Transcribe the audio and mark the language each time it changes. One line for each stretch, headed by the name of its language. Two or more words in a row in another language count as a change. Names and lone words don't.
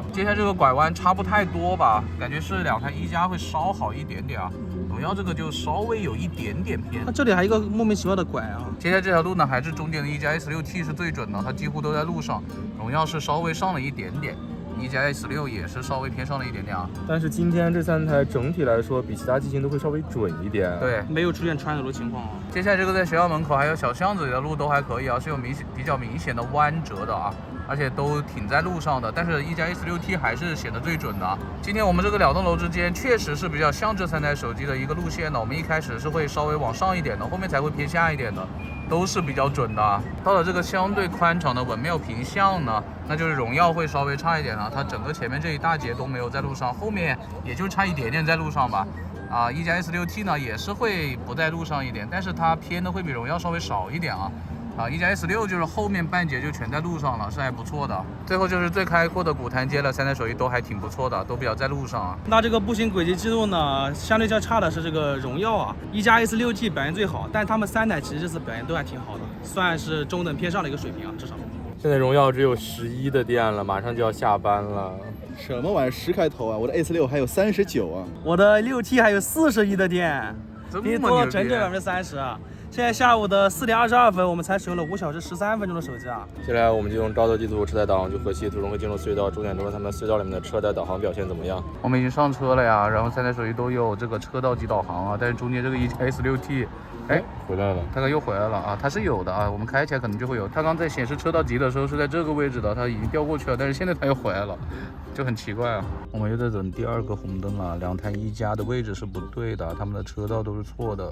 Chinese: 接下来这个拐弯差不太多吧，感觉是两台一加会稍好一点点啊。荣耀这个就稍微有一点点偏。它这里还有一个莫名其妙的拐啊。接下来这条路呢还是中间的一加 S6T 是最準的，它幾乎都在路上。榮耀是稍微上了一點點。一加 S6也是稍微偏上了一點點啊，但是今天這3台整體來說比其他機型都會稍微準一點，對，沒有出現穿流的情況啊。接下來這個在學校門口還有小巷子裡的路都還可以啊，是有比較明顯的彎折的啊，而且都挺在路上的，但是一加 S6T 還是顯得最準的啊。今天我們這個2棟樓之間確實是比較像這3台手機的一個路線的，我們一開始是會稍微往上一點的，後面才會偏下一點的。都是比較準的。到了這個相對寬敞的文廟坪巷呢，那就是榮耀會稍微差一點了。它整個前面這一大截都沒有在路上，後面也就差一點點在路上吧。一加 S6T 呢也是會不在路上一點，但是它偏的會比榮耀稍微少一點啊。一加 S6就是後面半截就全在路上了，是還不錯的。最後就是最開闊的古潭街了，3台手機都還挺不錯的，都比較在路上啊。那這個步行軌跡記錄呢，相對較差的是這個榮耀啊，一加 S6T 表現最好，但他們3台其實這次表現都還挺好的，算是中等偏上的一個水平啊，至少。現在榮耀只有11的電了，馬上就要下班了。什麼玩意10開頭啊？我的 A6還有39啊，我的6T 還有41的電，比你多了整整30%啊。現在下午的4點22分，我們才使用了5小時13分鐘的手機啊。接下來我們就用招德地圖車載導航去河西，途中會進入隧道，重點說他們隧道裡面的車載導航表現怎麼樣？我們已經上車了呀，然後3台手機都有這個車道級導航啊，但是中間這個一加 S6T， 哎，回來了，大概又回來了啊，它是有的啊，我們開起來可能就會有。它剛在顯示車道級的時候是在這個位置的，它已經調過去了，但是現在它又回來了，就很奇怪啊。我們又在等第二個紅燈了，2台一加的位置是不對的，他們的車道都是錯的。